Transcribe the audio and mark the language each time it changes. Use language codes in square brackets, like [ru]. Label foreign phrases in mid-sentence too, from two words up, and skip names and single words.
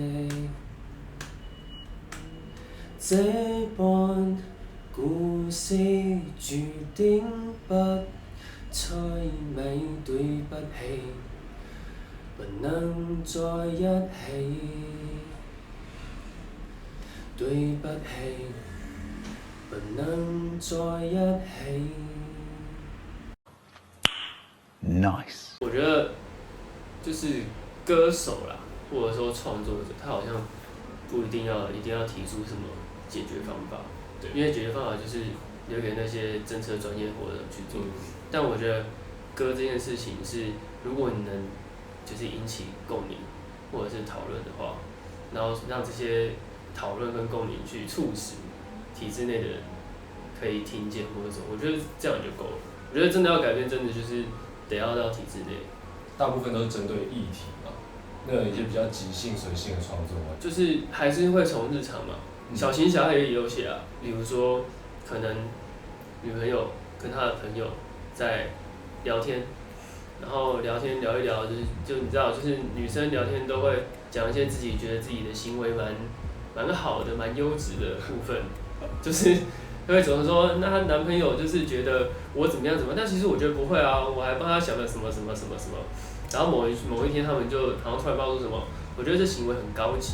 [zh] 這般故事注定不猜謎，對不起，不能在一起，對不起，不能在一起。Nice。我覺得就是歌手啦，或者說創作者，他好像不一定要提出什麼解決方法，對，因為解決方法就是留給那些政策專業或者去做。但我覺得歌這件事情是，如果你能就是引起共鳴或者是討論的話，然後讓這些討論跟共鳴去促使體制內的人可以聽見或者什麼，我覺得這樣就夠了。我覺得真的要改變，真的就是得要到體制內。大部分都是針對議題嘛，那有一些比較即興隨性的創作嘛，就是還是會從日常嘛。小情小愛也有寫啊，比如說可能女朋友跟她的朋友在聊天，然後聊天聊一聊，就你知道，就是女生聊天都會講一些自己覺得自己的行為蠻好的、蠻優質的部分，就是會總是說，那她男朋友就是覺得我怎麼樣怎麼樣，但其實我覺得不會啊，我還幫他想了什麼什麼什麼什麼，然後某一天他們就好像突然爆出什麼，我覺得這行為很高級。